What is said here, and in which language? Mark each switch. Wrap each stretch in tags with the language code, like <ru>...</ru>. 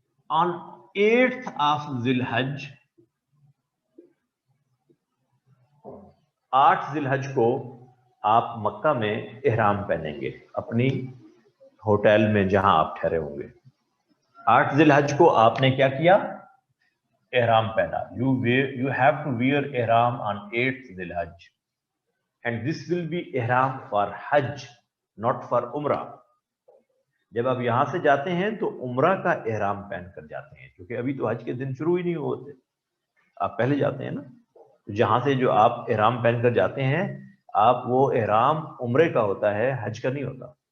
<en>On 8th of</en> <ur>ذی الحج، 8 ذی الحج کو آپ مکہ میں احرام پہنیں گے، اپنی ہوٹل میں جہاں آپ ٹھہرے ہوں گے. 8 ذی الحج کو آپ نے کیا کیا؟ احرام پہنا.</ur> <en>You have to wear ihram on 8th ذی الحج and this will be ihram for Hajj not for Umrah.</en> <ur>جب آپ یہاں سے جاتے ہیں تو عمرہ کا احرام پہن کر جاتے ہیں کیونکہ ابھی تو حج کے دن شروع ہی نہیں ہوتے, آپ پہلے جاتے ہیں نا. جہاں سے جو آپ احرام پہن کر جاتے ہیں آپ وہ احرام عمرے کا ہوتا ہے, حج کا نہیں ہوتا.</ur>